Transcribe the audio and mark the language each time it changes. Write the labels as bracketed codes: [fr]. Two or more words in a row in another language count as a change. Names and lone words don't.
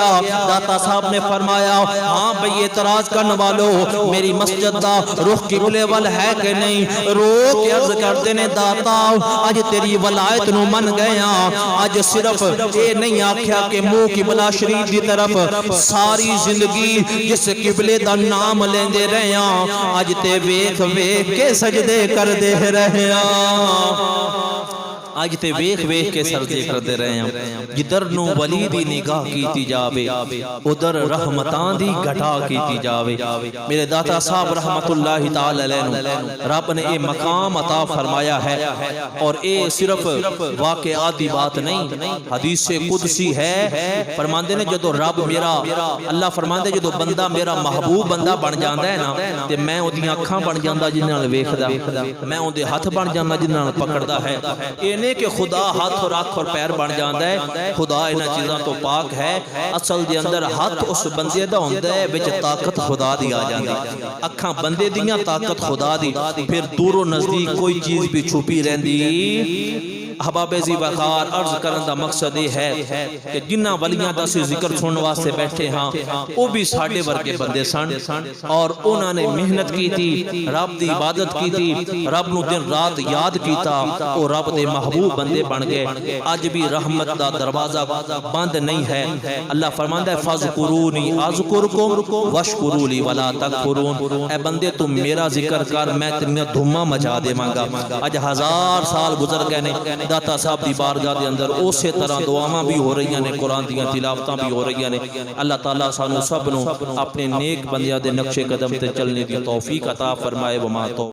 [pa] داتا صاحب نے فرمایا ہاں بھئی اعتراض کرنے والو میری مسجد دا رخ قبلے وال ہے کہ نہیں؟ رو کے عرض کرتے نے داتا اج تیری ولایت نو من گیا، اج صرف اے نہیں آکھیا کہ منہ قبلہ شریف دی طرف ساری زندگی جس قبلے دا نام لیندے رہیاں، اج تے ویکھ ویکھ کے سجدے کر دے رہیاں، آج تے ویکھ ویکھ کے سجدے کردے رہے ہیں۔ جدر نو ولی دی نگاہ کیتی جاوے ادھر رحمتان دی گھٹا کیتی جاوے۔ میرے داتا صاحب [ar] رحمت اللہ تعالی علیہ [pa] رب نے اے مقام عطا فرمایا ہے، اور اے صرف واقعاتی بات نہیں، حدیث قدسی ہے۔ فرماندے نے جدو رب میرا اللہ فرماندے جدو بندہ میرا محبوب بندہ بن جاندا ہے نا تے میں اودیاں اکھاں بن جاندا جنہاں نال ویکھدا، میں اودے ہاتھ بن جاندا جنہاں نال پکڑدا ہے۔ کہ خدا ہاتھ اور آنکھ اور پیر بن جاندا ہے، خدا انہاں چیزاں تو پاک ہے۔ اصل دے اندر ہاتھ اس بندے دا ہوندا ہے، وچ طاقت خدا دی آ جاندی، اکھاں بندے دیاں طاقت خدا دی، پھر دور و نزدیک کوئی چیز بھی چھپی رہندی۔ احباب ذی وقار عرض کرن دا مقصد یہ ہے کہ جنہ ولیاں دا سی ذکر سنن واسطے بیٹھے ہاں وہ بھی ساڈے ورگے بندے سن، اور انہاں نے [ur] محنت کی تھی، [pa] رب دی [ur] عبادت کی تھی، [pa] رب نو دن رات یاد کیتا، اور رب دے محبوب بندے بن گئے۔ آج بھی رحمت دا دروازہ بند نہیں ہے۔ [ar] اللہ فرماندا ہے فَاذْكُرُونِي أَذْكُرْكُمْ وَاشْكُرُوا لِي وَلَا تَكْفُرُونَ، [pa] اے بندے تم میرا ذکر کر میں تیریاں دھوماں مچا دے مانگا۔ اج 1000 سال گزر گئے نے، داتا صاحب دی بارگاہ دے اندر اسی طرح دعاواں بھی ہو رہی نے، قرآن دیاں تلاوتاں بھی ہو رہی نے۔ اللہ تعالیٰ سانو سب نو اپنے نیک بندیاں دے نقش قدم تے چلنے دی توفیق عطا فرمائے۔ [ar] وما تو